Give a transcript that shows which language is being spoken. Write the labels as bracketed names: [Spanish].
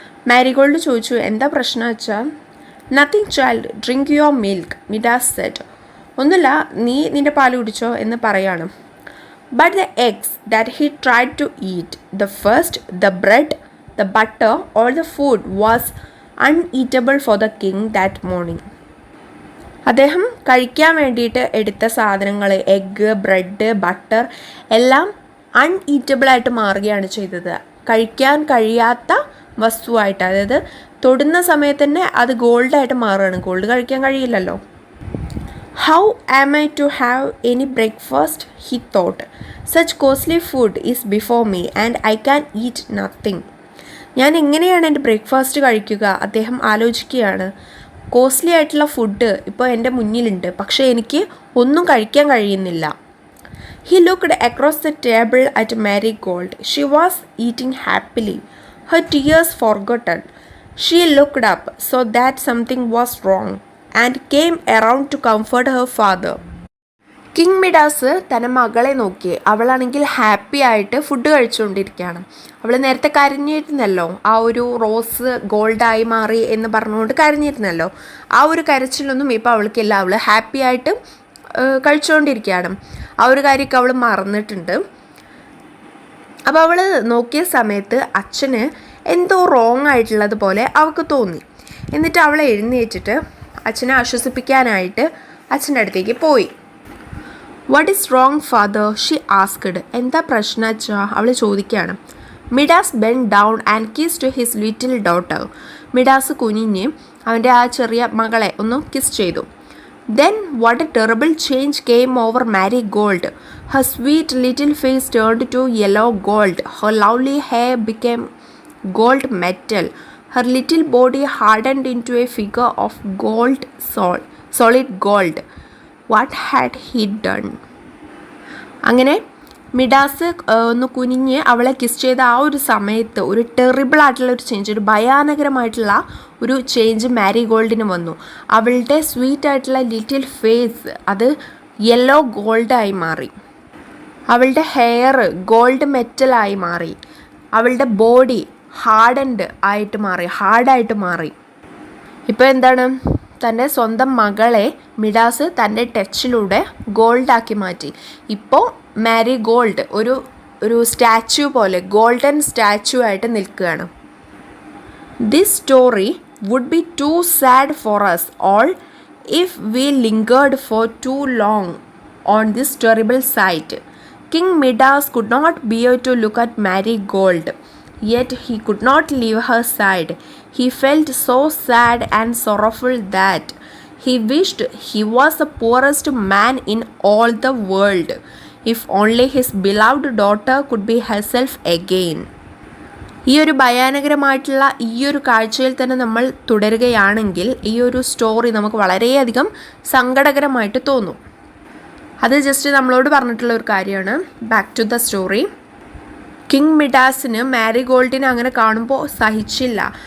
[Malayalam] Marigold ചോദിച്ചു, എന്താ പ്രശ്നം വെച്ചാൽ? [English] "Nothing, child. Drink your milk," Midas said. [Malayalam] ഒന്നുമില്ല, നീ നിൻ്റെ പാല് കുടിച്ചോ എന്ന് പറയാണ്. [English] But the eggs that he tried to eat, the first, the bread, the butter, all the food was uneatable for the king that morning. [Malayalam] അദ്ദേഹം കഴിക്കാൻ വേണ്ടിയിട്ട് എടുത്ത സാധനങ്ങൾ, എഗ്ഗ്, ബ്രെഡ്, ബട്ടർ എല്ലാം അൺഈറ്റബിളായിട്ട് മാറുകയാണ് ചെയ്തത്. കഴിക്കാൻ കഴിയാത്ത വസ്തുവായിട്ട്, അതായത് തൊടുന്ന സമയത്ത് തന്നെ അത് ഗോൾഡായിട്ട് മാറുകയാണ്. ഗോൾഡ് കഴിക്കാൻ കഴിയില്ലല്ലോ. [English] "How am I to have any breakfast?" he thought. "Such costly food is before me and I can eat nothing." [Malayalam] ഞാൻ എങ്ങനെയാണ് എൻ്റെ ബ്രേക്ക്ഫാസ്റ്റ് കഴിക്കുക? അദ്ദേഹം ആലോചിക്കുകയാണ്. കോസ്റ്റ്ലി ആയിട്ടുള്ള ഫുഡ് ഇപ്പോൾ എൻ്റെ മുന്നിലുണ്ട്, പക്ഷേ എനിക്ക് ഒന്നും കഴിക്കാൻ കഴിയുന്നില്ല. [English] He looked across the table at Marigold. She was eating happily, her tears forgotten. She looked up, saw that something was wrong, and came around to comfort her father. [Malayalam] King Midas തൻ്റെ മകളെ നോക്കി. അവളാണെങ്കിൽ happy ആയിട്ട് food കഴിച്ചുകൊണ്ടിരിക്കുകയാണ്. അവൾ നേരത്തെ കരഞ്ഞിരുന്നല്ലോ, ആ ഒരു rose ഗോൾഡായി മാറി എന്ന് പറഞ്ഞുകൊണ്ട് കരഞ്ഞിരുന്നല്ലോ. ആ ഒരു കരച്ചിലൊന്നും ഇപ്പോൾ അവൾക്കില്ല. അവൾ ഹാപ്പി ആയിട്ട് കഴിച്ചുകൊണ്ടിരിക്കുകയാണ്. ആ ഒരു കാര്യമൊക്കെ അവൾ മറന്നിട്ടുണ്ട്. അപ്പോൾ അവൾ നോക്കിയ സമയത്ത് അച്ഛന് എന്തോ റോങ് ആയിട്ടുള്ളത് പോലെ അവൾക്ക് തോന്നി. എന്നിട്ട് അവളെ എഴുന്നേറ്റിട്ട് അച്ഛനെ ആശ്വസിപ്പിക്കാനായിട്ട് അച്ഛൻ്റെ അടുത്തേക്ക് പോയി. [English] What is wrong father, she asked. [Malayalam] എന്താ പ്രശ്നം അച്ഛാ, അവൾ ചോദിക്കുകയാണ്. [English] Midas bend down and kissed his little daughter. [Malayalam] Midas കുനിഞ്ഞ് അവൻ്റെ ആ ചെറിയ മകളെ ഒന്ന് കിസ് ചെയ്തു. [English] Then what a terrible change came over Marigold. Her sweet little face turned to yellow gold. Her lovely hair became gold metal. Her little body hardened into a figure of gold, solid gold. What had he done? [Malayalam] അങ്ങനെ Midas ഒന്ന് കുനിഞ്ഞ് അവളെ kiss ചെയ്ത ആ ഒരു സമയത്ത് ഒരു terrible ആയിട്ടുള്ള ഒരു ചേഞ്ച്, ഒരു ഭയാനകരമായിട്ടുള്ള ഒരു ചേഞ്ച് മാരിഗോൾഡിന് വന്നു. അവളുടെ സ്വീറ്റ് ആയിട്ടുള്ള ലിറ്റിൽ ഫേസ് അത് യെല്ലോ ഗോൾഡായി മാറി. അവളുടെ ഹെയർ ഗോൾഡ് മെറ്റലായി മാറി. അവളുടെ ബോഡി ഹാർഡായിട്ട് മാറി. ഇപ്പോൾ എന്താണ്, തൻ്റെ സ്വന്തം മകളെ മിഡാസ് തൻ്റെ ടച്ചിലൂടെ ഗോൾഡാക്കി മാറ്റി. ഇപ്പോൾ മാരിഗോൾഡ് ഒരു സ്റ്റാച്യു പോലെ, ഗോൾഡൻ സ്റ്റാച്യു ആയിട്ട് നിൽക്കുകയാണ്. [English] This story would be too sad for us all if we lingered for too long on this terrible sight. King Midas could not bear to look at Marigold. Yet he could not leave her side. He felt so sad and sorrowful that he wished he was the poorest man in all the world, if only his beloved daughter could be herself again. [Malayalam] ഈ ഒരു ഭയാനകരമായിട്ടുള്ള ഈ ഒരു കാഴ്ചയിൽ തന്നെ നമ്മൾ തുടരുകയാണെങ്കിൽ ഈ ഒരു സ്റ്റോറി നമുക്ക് വളരെയധികം സങ്കടകരമായിട്ട് തോന്നും. അത് ജസ്റ്റ് നമ്മളോട് പറഞ്ഞിട്ടുള്ള ഒരു കാര്യമാണ്. Back to the story. King മിഡാസിന് മാരിഗോൾഡിനെ അങ്ങനെ കാണുമ്പോൾ സഹിച്ചില്ല.